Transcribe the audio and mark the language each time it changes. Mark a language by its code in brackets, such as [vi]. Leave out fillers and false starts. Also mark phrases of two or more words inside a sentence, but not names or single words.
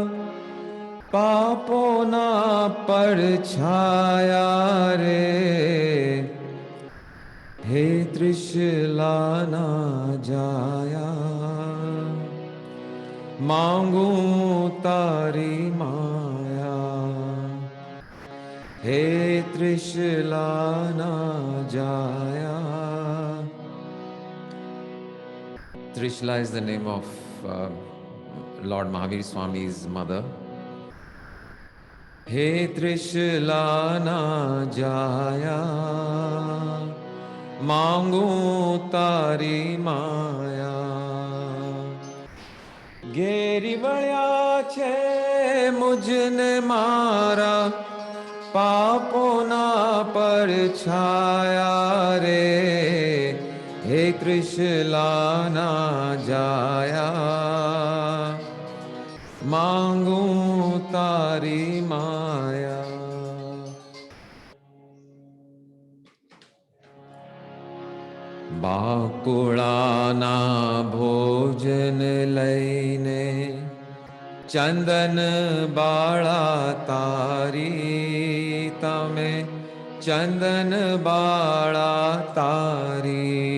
[gu] પાપો ના પડછાયા રે, હે ત્રિશલા ના જાયા, માંગુ તારી માયા, હે ત્રિશલા ના જાયા. [en] Trishla is the name of Lord Mahavir Swami's mother. [gu] હે ત્રિશલા ના જાયા, માંગુ તારી માયા. ઘેરી વળ્યા છે મુજને મારા, પાપો ના પડછાયા રે. હે ત્રિશલા ના જાયા, માંગુ તારી માયા. બાકુળાના ભોજન લઈને, ચંદન બાળા તારી તમે, ચંદન બાળા તારી.